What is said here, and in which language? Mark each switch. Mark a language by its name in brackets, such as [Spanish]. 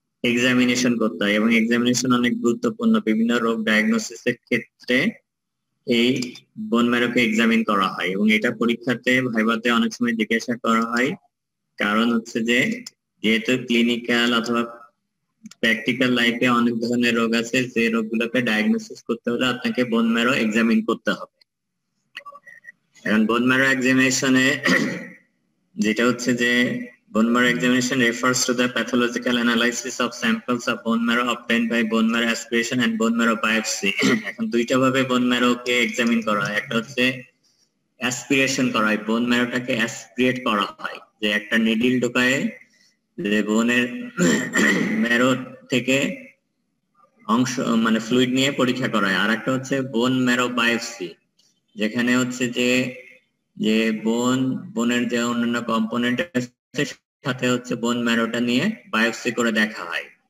[Bangla] Examination করতে হয় এবং এক্সামিনেশন অনেক গুরুত্বপূর্ণ। বিভিন্ন রোগ ডায়াগনোসিসের ক্ষেত্রে এই বোন ম্যারোকে এক্সামিন করা হয় এবং এটা পরীক্ষাতে ভাইভাতে অনেক সময় জিজ্ঞাসা করা হয়। কারণ হচ্ছে যে যেহেতু ক্লিনিক্যাল অথবা প্র্যাকটিক্যাল লাইফে অনেক ধরনের রোগ আছে, যে রোগগুলোকে ডায়াগনোসিস করতে হলে আপনাকে বোন ম্যারো এক্সামিন করতে হবে। এখন বোন ম্যারো এক্সামিনেশনে যেটা হচ্ছে যে [English] bone marrow examination refers to the pathological analysis of samples of bone marrow obtained by bone marrow aspiration and bone marrow biopsy. [Bangla] এখন দুইটা ভাবে bone marrow কে এক্সামিন করা হয়। একটা হচ্ছে অ্যাসপিরেশন করা হয়, বোন ম্যারোটাকে অ্যাসপিরেট করা হয়, যে একটা নিডল ঢোকায় যে বোনের ম্যারো থেকে অংশ মানে ফ্লুইড নিয়ে পরীক্ষা করা হয়। আর একটা হচ্ছে বোন ম্যারো বায়োপসি, যেখানে হচ্ছে যে বোনের যে অন্যান্য কম্পোনেন্ট আছে সাথে হচ্ছে বোন ম্যারোটা নিয়ে বায়োপসি করে দেখা হয়।